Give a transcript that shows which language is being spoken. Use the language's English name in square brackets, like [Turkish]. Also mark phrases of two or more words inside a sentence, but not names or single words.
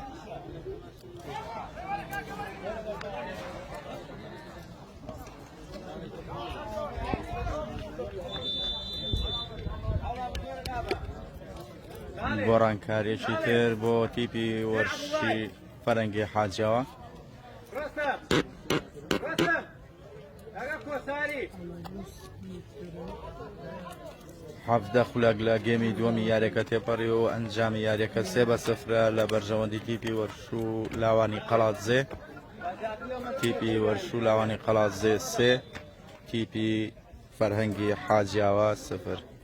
[Central Kurdish] گۆڕانکاریەکی تر بۆ تیپی وەرشی فەرەنگی حاجیاوە. رسم رسم اگه کوساری 17 خولەک لە گێمی دووەمی یاریەکە تێپەڕی و ئەنجامی یاریەکە 3-0 لە بەرژەوەندی تیپی وەرشوو لاوانی قەڵاتزێ. تیپی وەرشوو لاوانی قەڵاتزێ 3 تیپی فەرهەنگی حاجیاوە 0.